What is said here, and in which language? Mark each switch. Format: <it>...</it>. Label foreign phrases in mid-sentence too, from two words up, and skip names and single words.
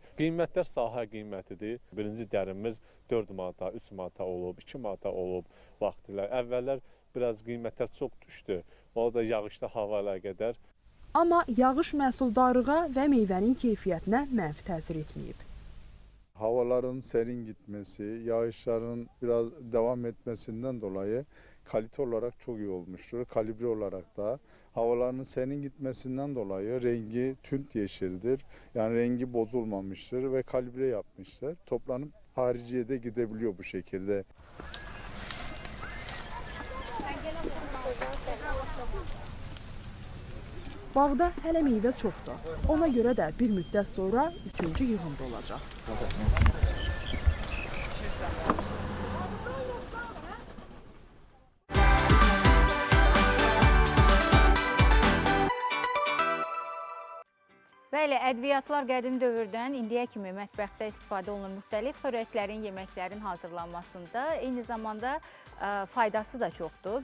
<az>Qiymətlər sahə qiymətidir. Birinci dərimiz 4 manata, 3 manata olub, 2 manata olub vaxtilə. Əvvəllər biraz qiymətlər çox düşdü. O da yağışda hava ilə qədər. Amma yağış məhsuldarlığa və meyvənin keyfiyyətinə mənfi təsir etməyib.</az> <tr>Havaların serin gitmesi, yağışların biraz devam etmesinden dolayı kalite olarak çok iyi olmuştur. Kalibre olarak da havaların serin gitmesinden dolayı rengi tünt yeşildir. Yani rengi bozulmamıştır ve kalibre yapmışlar. Toplanıp hariciye de gidebiliyor bu şekilde.</tr> <az>Bağda hələ meyvə çoxdur. Ona görə də bir müddət sonra üçüncü yığımda olacaq. Bəli, ədviyyatlar qədim dövrdən indiyə kimi mətbəxdə istifadə olunan müxtəlif xörəklərin, yeməklərin hazırlanmasında eyni zamanda faydası da çoxdur.</az>